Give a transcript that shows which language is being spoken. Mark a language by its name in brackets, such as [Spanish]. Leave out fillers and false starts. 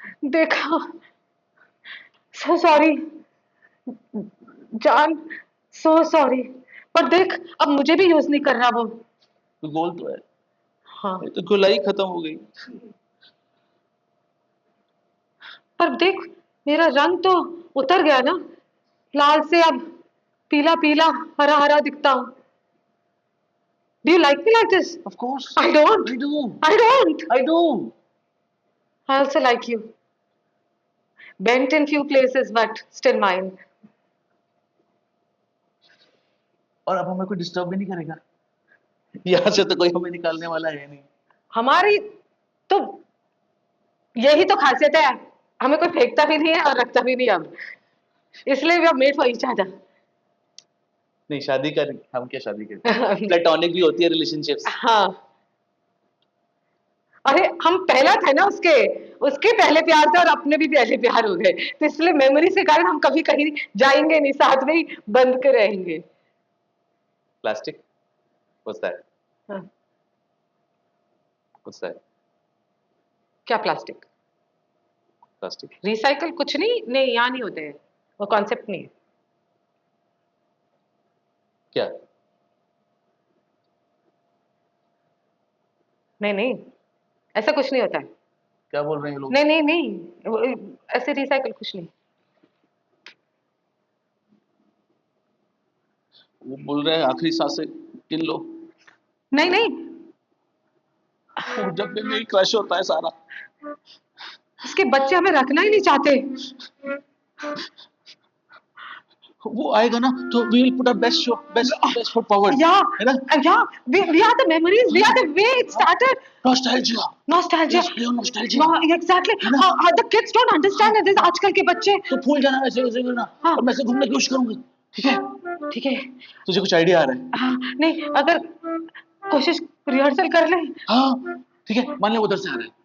[Hindi] देखा, [English] so sorry जान, so sorry। [Hindi] पर देख, अब मुझे भी यूज नहीं करना वो। तो गोल तो है, हाँ, तो गोलाई खत्म हो गई। पर देख मेरा रंग तो उतर गया ना, लाल से अब पीला पीला हरा हरा दिखता हूँ। [English] Do you like me like this? Of course. I don't. I do. I don't. I do. I also like you. Bent in few places, but still mine. [Hindi] और अब हमें कोई डिस्टर्ब भी नहीं करेगा। यहाँ से तो कोई हमें निकालने वाला है नहीं। हमारी तो यही तो खासियत है, हमें कोई फेंकता भी नहीं है और रखता भी नहीं अब, इसलिए [English] We are made for each other. [Hindi] नहीं, शादी कर, हम क्या शादी करते? प्लेटोनिक भी होती है रिलेशनशिप्स। हाँ, अरे हम पहला थे ना उसके, उसके पहले प्यार थे और अपने भी पहले प्यार हो गए, तो इसलिए मेमोरी के कारण हम कभी कहीं जाएंगे नहीं, साथ में ही बंद के रहेंगे। [English] Plastic, what's that? [Hindi] हाँ, [English] What's that? [Hindi] क्या प्लास्टिक? प्लास्टिक। रिसाइकल कुछ नहीं, नहीं यहाँ नहीं होते हैं, वो कॉन्सेप्ट नहीं है। क्या? नहीं नहीं, ऐसा कुछ नहीं होता है। क्या बोल रहे हैं ये लोग? नहीं नहीं नहीं, ऐसे रिसाइकल कुछ नहीं। वो बोल रहे हैं आखिरी सांसें गिन लो। नहीं नहीं, वो जब भी नहीं क्रश होता है सारा। उसके बच्चे हमें रखना ही नहीं चाहते। वो आएगा ना तो [English] we will put our best show, best foot forward. Yeah, [Hindi] है ना? [English] yeah, we are the memories, we are the way it started. Nostalgia. Nostalgia. Let's play on nostalgia. No, exactly. The kids don't understand this, [Hindi] आजकल के बच्चे। तो भूल जाना, ऐसे वैसे करना, हाँ। और मैं ऐसे घूमने की कोशिश करूंगा। ठीक है? ठीक है। तुझे कुछ आइडिया आ रहा है? हाँ, नहीं अगर कोशिश रिहर्सल कर ले। हाँ, ठीक है, मान ले उधर से आ रहा है।